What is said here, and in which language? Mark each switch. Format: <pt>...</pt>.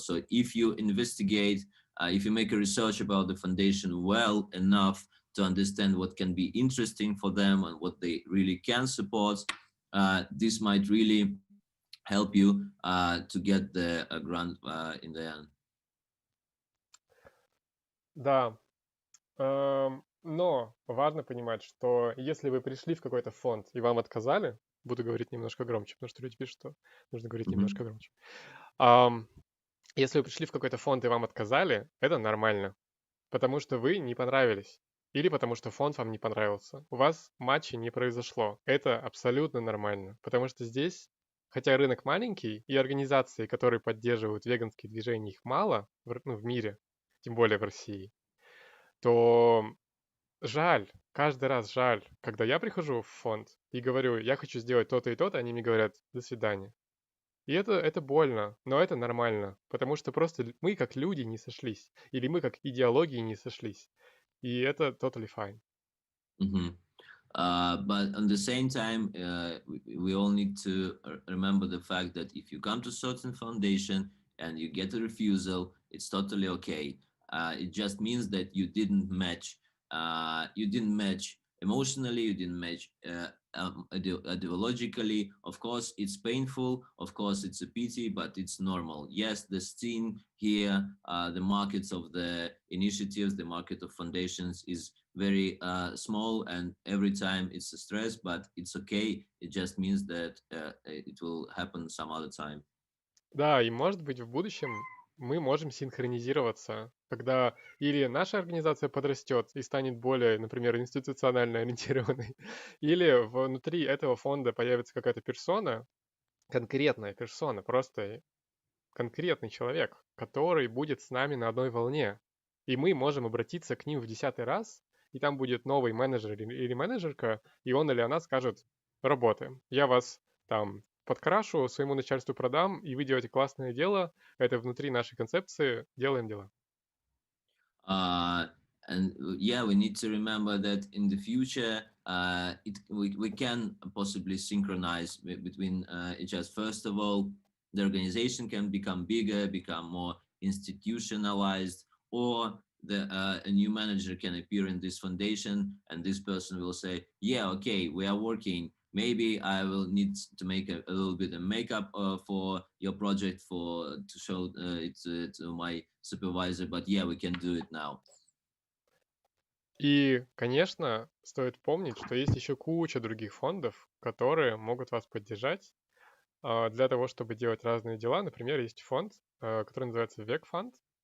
<en>So if you investigate, if you make a research about the foundation well enough to understand what can be interesting for them and what they really can support, this might really help you to get the grant in the end.</en> <ru>Да, но важно понимать, что если вы пришли в какой-то фонд и вам отказали, буду говорить немножко громче, потому что люди пишут, что нужно говорить немножко громче. Если вы пришли в какой-то фонд и вам отказали, это нормально, потому что вы не понравились. Или потому что фонд вам не понравился. У вас матча не произошло. Это абсолютно нормально, потому что здесь, хотя рынок маленький, и организации, которые поддерживают веганские движения, их мало в мире, тем более в России, то жаль, каждый раз жаль, когда я прихожу в фонд и говорю, я хочу сделать то-то и то-то, они мне говорят, до свидания. И это больно, но это нормально, потому что просто мы как люди не сошлись, или мы как идеологии не сошлись. И это</ru> <en>totally fine. But at the same time, we all need to remember the fact that if you come to certain foundation and you get a refusal, it's totally okay. It just means that you didn't match. You didn't match emotionally. You didn't match ideologically. Of course, it's painful. Of course, it's a pity, but it's normal. Yes, the scene here, the markets of the initiatives, the market of foundations is very small, and every time it's a stress, but it's okay. It just means that it will happen some other time.</en> <ru>Да, и может быть в будущем мы можем синхронизироваться, когда или наша организация подрастет и станет более, например, институционально ориентированной, или внутри этого фонда появится какая-то персона, конкретная персона, просто конкретный человек, который будет с нами на одной волне. И мы можем обратиться к ним в 10-й раз, и там будет новый менеджер или менеджерка, и он или она скажет, работаем, я вас там подкрашу, своему начальству продам, и вы делаете классное дело, это внутри нашей концепции, делаем дела.</ru> <en>And yeah, we need to remember that in the future, we can possibly synchronize between each other. First of all, the organization can become bigger, become more institutionalized, or a new manager can appear in this foundation, and this person will say, yeah, okay, we are working. Maybe I will need to make a little bit of makeup for your project to show it to my supervisor, but yeah, we can do it now.</en> <ru>И, конечно, стоит помнить, что есть еще куча других фондов, которые могут вас поддержать для того, чтобы делать разные дела. Например, есть фонд, который называется VEG фонд.</ru>